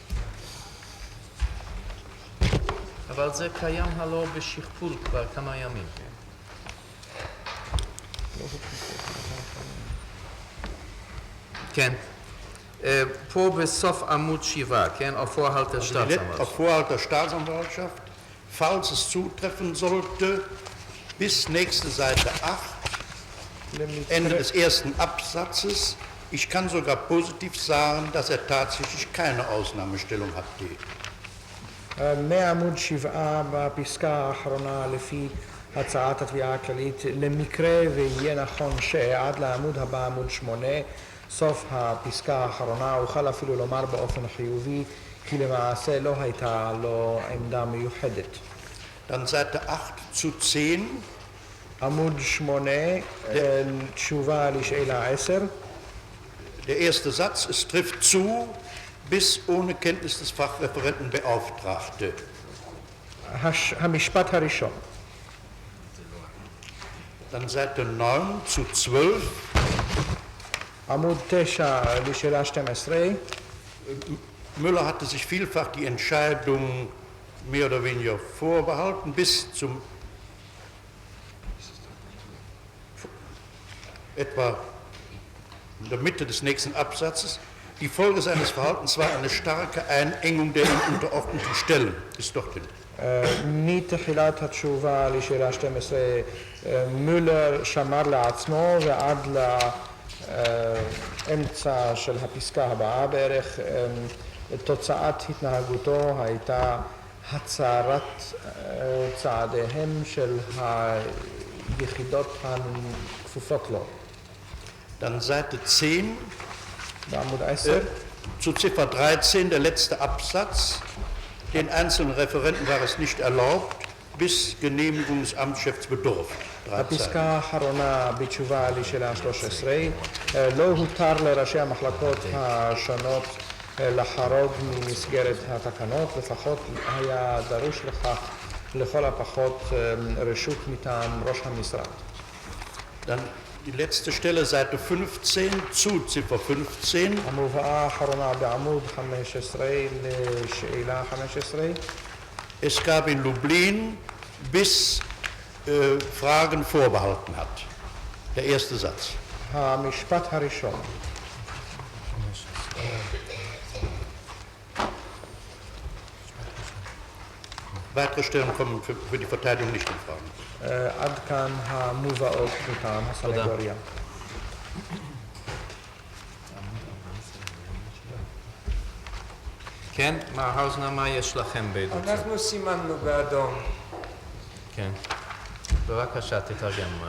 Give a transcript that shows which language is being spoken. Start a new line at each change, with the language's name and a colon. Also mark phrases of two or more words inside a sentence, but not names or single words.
Hebrew: אבל זה קיים הלא בשכפול כבר כמה ימים. כן. פה בסוף עמוד 7, כן?
German: auf Vorhalt der Staatsanwaltschaft. Auf Vorhalt der Staatsanwaltschaft, falls es zutreffen sollte, bis nächste Seite 8, Ende des ersten Absatzes. Ich kann sogar positiv sagen, dass er tatsächlich keine Ausnahmestellung hatte.
Hebrew: מעמוד 7 בפסקה האחרונה לפי הצעת התביעה הכללית, למקרה ויהיה נכון שעד לעמוד הבא, עמוד 8, סוף הפסקה האחרונה, אוכל אפילו לומר באופן חיובי כי למעשה לא הייתה לו עמדה מיוחדת.
German: Dann Seite 8 zu 10.
Hebrew: עמוד 8, תשובה לשאלה 10.
German: Der erste Satz, es trifft zu, bis ohne Kenntnis des Fachreferenten Beauftragte.
Hebrew: המשפט הראשון.
German: Dann Seite 9 zu 12.
Hebrew: עמוד 9 לשאלה 12.
German: Müller hatte sich vielfach die Entscheidung mehr oder weniger vorbehalten, bis zum etwa in der Mitte des nächsten Absatzes. Die Folge seines Verhaltens war eine starke Einengung der ihm unterordneten Stellen. Ist doch drin.
Hebrew: מתחילת התשובה לשאלה 12, מולר שמר לעצמו ועד לאמצע של הפסקה הבאה בערך, תוצאת התנהגותו הייתה הצרת צעדיהם של היחידות הכפופות לו.
German: Dann Seite 10,
Hebrew: בעמוד 10.
German: zu Ziffer 13, der letzte Absatz. Den einzelnen Referenten war es nicht erlaubt, bis Genehmigung des Amtschefs bedurft.
Hebrew: הפסקה האחרונה בתשובה לשאלה 13, לא הותר לראשי המחלקות השונות לחרוג ממסגרת התקנות, לפחות היה דרוש לכך לכל הפחות רשות מטעם ראש המשרד.
German: Dann Die letzte Stelle, Seite 15 zu Ziffer 15.
Hebrew: המובאה האחרונה בעמוד 15 לשאלה 15.
German: Es gab in Lublin, bis Fragen vorbehalten hat. Der erste Satz.
Hebrew: המשפט הראשון.
German: Weitere Stellen kommen für die Verteidigung nicht in Frage.
Hebrew: עד כאן המובאות מטעם הסנגוריה. כן, מר האוזנר, מה יש לכם בעדות? אנחנו סימנו באדום. כן. בבקשה, תתרגם.